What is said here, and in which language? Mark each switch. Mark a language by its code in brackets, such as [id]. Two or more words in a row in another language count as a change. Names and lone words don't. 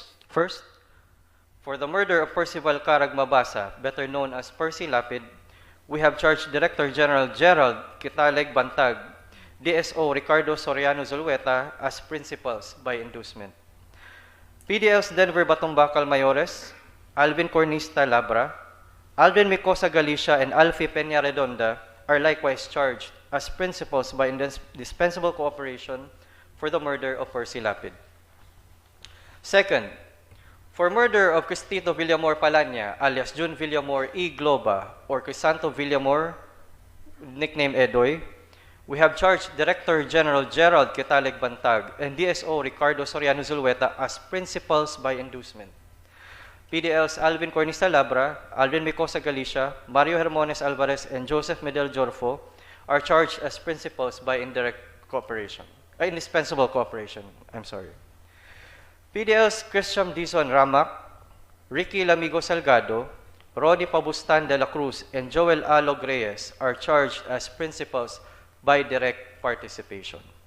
[en] First, for the murder of Percival Carag Mabasa, better known as Percy Lapid, we have charged Director General Gerald Kitaleg Bantag, DSO Ricardo Soriano Zulueta as principals by inducement. PDLs Denver Batang Mayores, Alvin Cornista Labra, Alvin Micosa Galicia, and Alfie Peña Redonda are likewise charged as principals by indispensable cooperation for the murder of Percy Lapid. Second, for murder of Cristito Villamor Palanya, alias June Villamor E. Globa, or Crisanto Villamor, nickname Edoy, we have charged Director General Gerald Kitaleg Bantag and DSO Ricardo Soriano Zulueta as principals by inducement. PDLs Alvin Cornista Labra, Alvin Micosa Galicia, Mario Hermones Alvarez, and Joseph Medel Jorfo are charged as principals by indispensable cooperation. PDLs Christian Dizon Ramak, Ricky Lamigo Salgado, Rodi Pabustan de la Cruz, and Joel Alog Reyes are charged as principals by direct participation.